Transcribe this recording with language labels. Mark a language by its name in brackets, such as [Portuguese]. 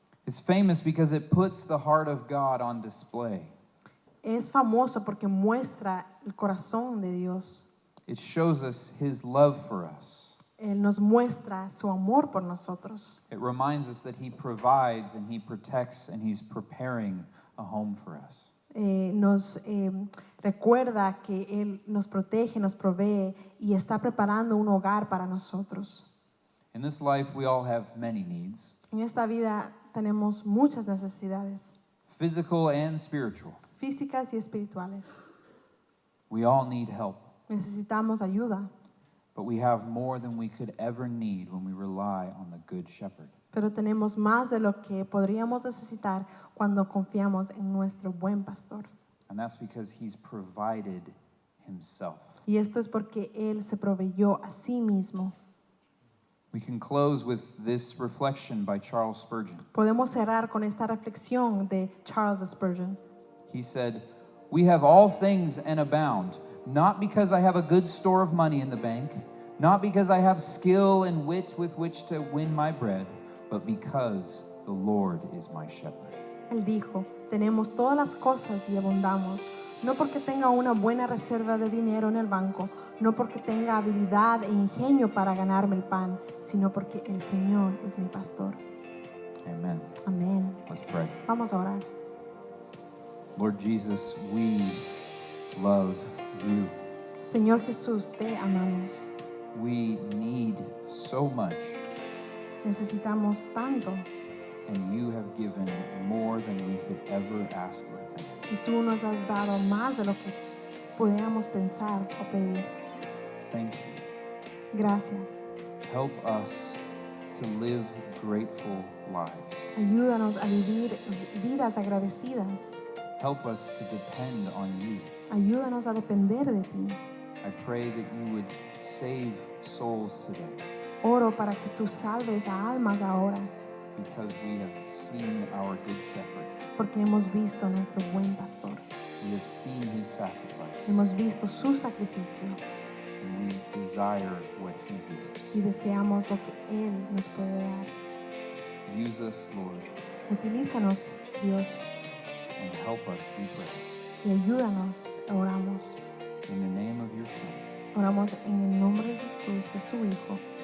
[English] It's famous because it puts the heart of God on display. [Spanish] Es famoso porque muestra el corazón de Dios. [English] It shows us his love for us. [Spanish] Él nos muestra su amor por nosotros. [English] It reminds us that he provides and he protects and he's preparing a home for us. [Spanish] Nos recuerda que Él nos protege, nos provee y está preparando un hogar para nosotros. [English] In this life, we all have many needs, [Spanish] En esta vida tenemos muchas necesidades, [English] physical and spiritual. [Spanish] físicas y espirituales. [English] We all need help, [Spanish] Necesitamos ayuda, [English] but we have more than we could ever need when we rely on the Good Shepherd. [Spanish] pero tenemos más de lo que podríamos necesitar cuando confiamos en nuestro buen pastor. [English] And that's because he's provided himself. [Spanish] Y esto es porque Él se proveyó a sí mismo. [English] We can close with this reflection by Charles Spurgeon. [Spanish] Podemos cerrar con esta reflexión de Charles Spurgeon. [English] He said, "We have all things and abound, not because I have a good store of money in the bank, not because I have skill and wit with which to win my bread, but because the Lord is my shepherd." [Spanish] Él dijo, tenemos todas las cosas y abundamos, no porque tenga una buena reserva de dinero en el banco, no porque tenga habilidad e ingenio para ganarme el pan, sino porque el Señor es mi pastor. [English] Amen. [Spanish] Amén. [English] Let's pray. [Spanish] Vamos a orar. [English] Lord Jesus, we love you. [Spanish] Señor Jesús, te amamos. [English] We need so much, [Spanish] Necesitamos tanto [English] and you have given more than we could ever ask or think. [Spanish] y tú nos has dado más de lo que podíamos pensar o pedir. [English] Thank you. [Spanish] Gracias. [English] Help us to live grateful lives. [Spanish] Ayúdanos a vivir vidas agradecidas. [English] Help us to depend on you. [Spanish] Ayúdanos a depender de ti. [English] I pray that you would save souls today [Spanish] Oro para que tú salves a almas ahora, [English] because we have seen our good shepherd. [Spanish] porque hemos visto a nuestro buen pastor. [English] We have seen his sacrifice [Spanish] Hemos visto su sacrificio [English] and we desire what he gives. [Spanish] y deseamos lo que Él nos puede dar. [English] Use us, Lord, [Spanish] Utilízanos, Dios, [English] and help us, we pray. [Spanish] y ayúdanos. Oramos. [English] In the name of your Son. [Spanish] Oramos en el nombre de Jesús, de su Hijo.